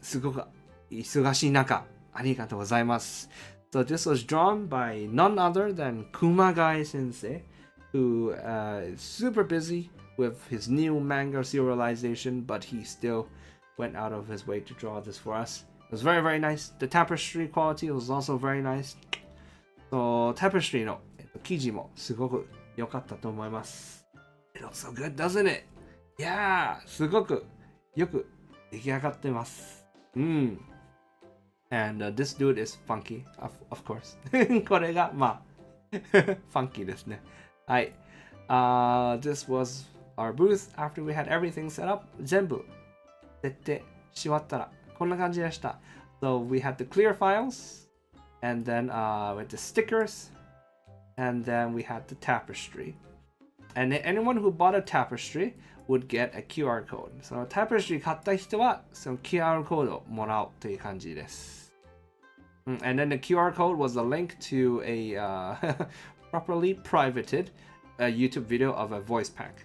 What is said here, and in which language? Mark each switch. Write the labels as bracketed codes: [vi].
[ja] すごく忙しい中、ありがとうございます。 [en] So this was drawn by none other than 熊谷先生 who is super busy with his new manga serialization, but he still went out of his way to draw this for us. It was very, very nice. The tapestry quality was also very nice. [ja] So, tapestry の生地もすごく良かったと思います。 [en] It looks so good, doesn't it? Yeah! [ja] すごくよく出来上がってます。 [en] And this dude is funky, of course. [ja] これが、まあ、funky ですね。はい。 [en] This was our booth after we had everything set up. [ja] 全部設定し終わったらこんな感じでした。 [en] So we had the clear files, and then with the stickers, and then we had the tapestry. And anyone who bought a tapestry would get a QR code. [ja] その tapestry 買った人はその QR コードをもらうという感じです。 [en] And then the QR code was a link to a properly privated YouTube video of a voice pack.